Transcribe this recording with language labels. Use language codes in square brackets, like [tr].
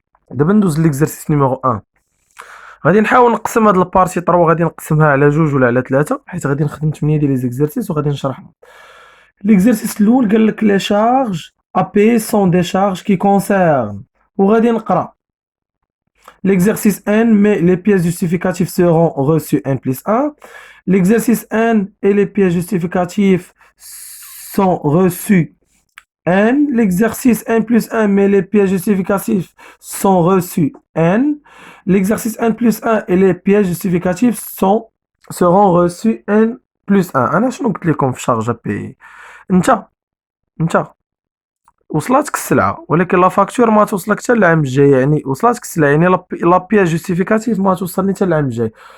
[ar] دابا ندوز ليكزرسيس نيميرو 1. غادي نحاول نقسم هاد البارتي 3، غادي نقسمها على جوج ولا على ثلاثه، حيت غادي نخدم 8 ديال لي زيكزرسيس وغادي نشرحهم. ليكزرسيس الاول قال لك لي شارج ابي سون دي شارج كي كونسيرن، وغادي نقرا [fr] l'exercice N, mais les pièces justificatives seront reçues N plus 1. L'exercice N et les pièces justificatives sont reçues N. L'exercice N plus 1, mais les pièces justificatives sont reçues N. L'exercice N plus 1 et les pièces justificatives seront reçues N plus 1. [ar] أنا شنو قلت لكم في شارج بي؟ انت وصلاتك السلعة ولكن لا فاكتور ما توصلك حتى العام الجاي. يعني وصلاتك السلعة يعني لا بياس جوستيفيكاتيف ما توصلني حتى العام الجاي.